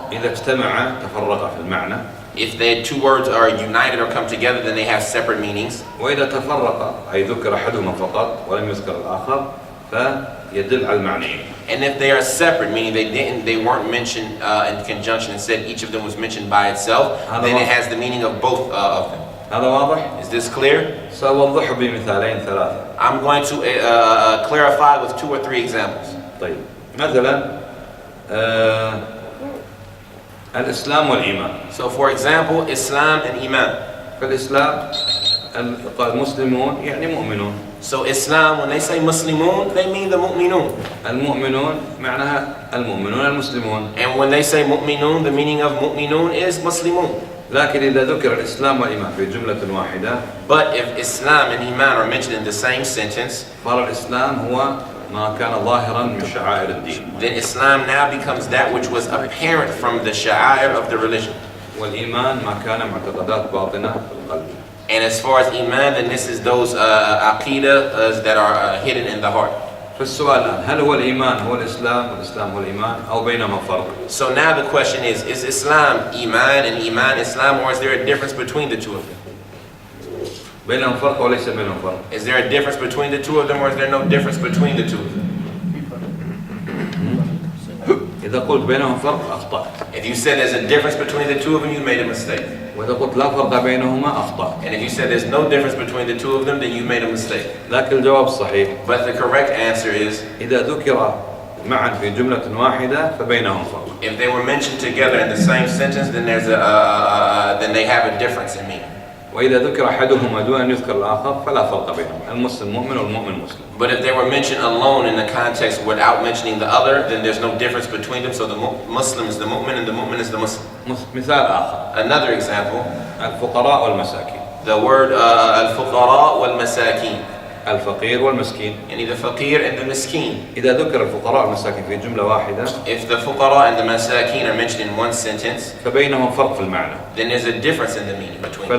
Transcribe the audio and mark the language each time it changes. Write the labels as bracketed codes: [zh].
[ar] إذا اجتمع تفرق في المعنى. [en] If the two words are united or come together, then they have separate meanings. [ar] وإذا تفرق أي ذكر أحدهما فقط ولم يذكر الآخر فيدل على المعنيين. [en] And if they are separate, meaning they weren't mentioned in conjunction, instead each of them was mentioned by itself, then it has the meaning of both of them. [ar] هذا واضح؟ [en] Is this clear? [ar] سأوضحه بمثالين ثلاثة. [en] I'm going to clarify with 2 or 3 examples. [ar] طيب مثلا الإسلام والإيمان. [en] So for example, Islam and Iman. [ar] فالإسلام قال مسلمون يعني مؤمنون. [en] So Islam, when they say Muslimun, they mean the Mu'minun. [ar] المؤمنون معناها المؤمنون المسلمون. [en] And when they say Mu'minun, the meaning of Mu'minun is Muslimun. [ar] لكن إذا ذكر الإسلام والإيمان في جملة واحدة. [en] But if Islam and Iman are mentioned in the same sentence, [ar] فالإسلام هو ما كان ظاهرا من شعائر الدين. [en] Then Islam now becomes that which was apparent from the sha'air of the religion. [ar] والإيمان ما كان معتقدات باطنة في القلب. [en] And as far as Iman, then this is those aqidah that are hidden in the heart. [ar] فالسؤال الآن هل هو الإيمان هو الإسلام والإسلام هو الإيمان أو بينهما فرق؟ [en] So now the question is Islam Iman and Iman Islam, or is there a difference between the two of them? [ar] بينهم فرق وليس بينهم فرق. [en] Is there a difference between the two of them, or is there no difference between the two of them? [ar] إذا قلت بينهم فرق أخطأت. [en] If you said there's a difference between the two of them, you made a mistake. [ar] وإذا قلت لا فرق بينهما أخطأت. [en] And if you said there's no difference between the two of them, then you made a mistake. [ar] لكن الجواب صحيح. [en] But the correct answer is, [ar] إذا ذكر معا في جملة واحدة فبينهم فرق. [en] if they were mentioned together in the same sentence, then then they have a difference in meaning. [ar] وإذا ذكر أحدهما دون أن يذكر الآخر فلا فرق بينهم. المسلم مؤمن والمؤمن مسلم. [en] But if they were mentioned alone in the context without mentioning the other, then there's no difference between them. So the Muslim is the mu'min and the mu'min is the Muslim. [ar] مثال آخر. [en] Another example. [ar] الفقراء والمساكين. [en] The word al-fuqara wal-masakin. [ar] الفقير والمسكين. [en] Yani the faqir and the miskin. [ar] إذا ذكر الفقراء والمساكين في جملة واحدة. [en] If the fuqara and the masakin are mentioned in one sentence, [ar] فبينهم فرق في المعنى. [en] then there's a difference in the meaning between them.